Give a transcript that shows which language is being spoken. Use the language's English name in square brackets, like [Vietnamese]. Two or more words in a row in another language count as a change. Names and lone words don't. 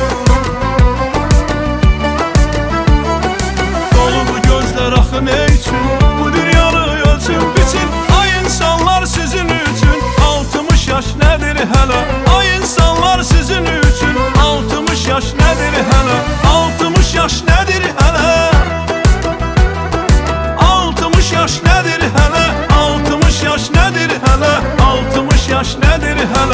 [Azerbaijani] Dolu bu gözlər axı nə üçün? Bu dünyanı ölçün biçin. Ay insanlar sizin üçün 60 yaş [Turkish] nedir hele? [Azerbaijani] Ay insanlar sizin üçün 60 yaş [Turkish] nedir hele? 60 yaş nedir hele? 60 yaş nedir hele? 60 yaş nedir hele? 60 yaş nedir hele?